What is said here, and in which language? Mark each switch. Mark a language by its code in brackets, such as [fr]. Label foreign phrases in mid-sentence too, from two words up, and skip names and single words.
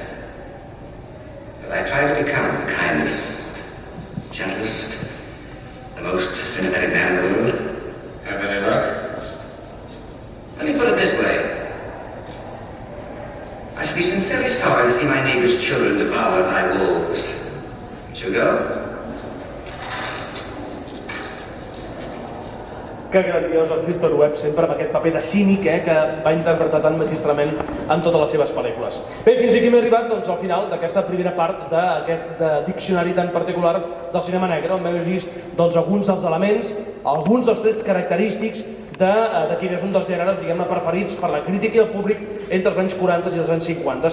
[en] But I try to become the kindest, gentlest, the most sympathetic man in the world. Have any luck? Let me put it this way. I should be sincerely sorry to see my neighbor's children devoured by wolves. Would you go? [ca] Que grandiós el Clifton Webb, sempre amb aquest paper de cínic que va interpretar tan magistralment en totes les seves pel·lícules. Bé, fins aquí hem arribat al final d'aquesta primera part d'aquest diccionari tan particular del cinema negre, on hem vist alguns dels elements, alguns dels trets característics de quin és un dels gèneres, diguem-ne, preferits per la crítica i el públic entre els anys 40 i els anys 50.